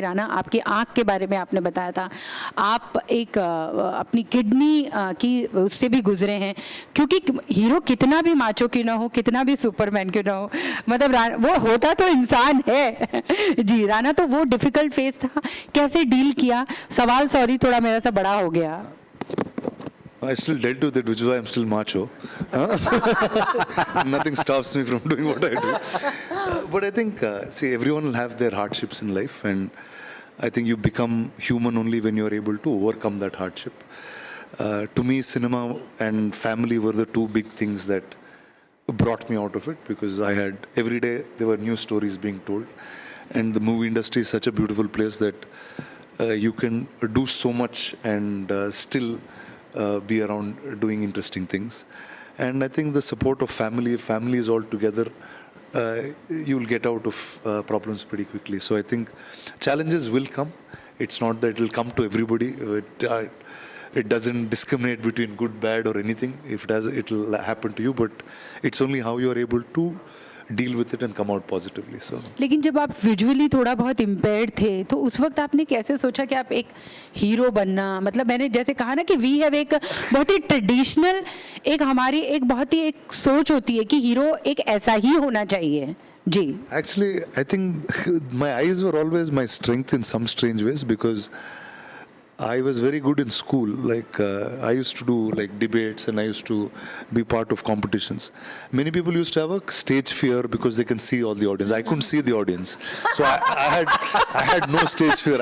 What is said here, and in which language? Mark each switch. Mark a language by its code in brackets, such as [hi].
[hi] राणा, आपकी आँख के बारे में आपने बताया था, आप एक अपनी किडनी की उससे भी गुजरे हैं। क्योंकि हीरो कितना भी माचो क्यों ना हो, कितना भी सुपरमैन क्यों ना हो, मतलब वो होता तो इंसान है। जी राणा, तो वो डिफिकल्ट फेज था, कैसे डील किया? सवाल सॉरी थोड़ा मेरा सा बड़ा हो गया। [en] I still dealt with it, which is why I'm still macho. Nothing stops me from doing what I do. But I think, see, everyone will have their hardships in life, and I think you become human only when you're able to overcome that hardship. To me, cinema and family were the two big things that brought me out of it, because I had every day there were new stories being told, and the movie industry is such a beautiful place that you can do so much and still be around doing interesting things. And I think the support of family, if family is all together, you'll get out of problems pretty quickly. So I think challenges will come. It's not that it'll come to everybody. It doesn't discriminate between good, bad or anything. If it does, it'll happen to you, but it's only how you're able to deal with it and come out positively. So [hi] लेकिन जब आप visually थोड़ा बहुत impaired थे तो उस वक्त आपने कैसे सोचा कि आप एक हीरो बनना, मतलब मैंने जैसे कहा ना कि [en] we have [hi] एक बहुत ही ट्रेडिशनल, एक हमारी एक बहुत ही एक सोच होती है कि हीरो एक ऐसा ही होना चाहिए। जी, [en] actually, I think my eyes were always my strength in some strange ways, because I was very good in school. Like I used to do like debates, and I used to be part of competitions. Many people used to have a stage fear because they can see all the audience. I couldn't see the audience, so I had no stage fear.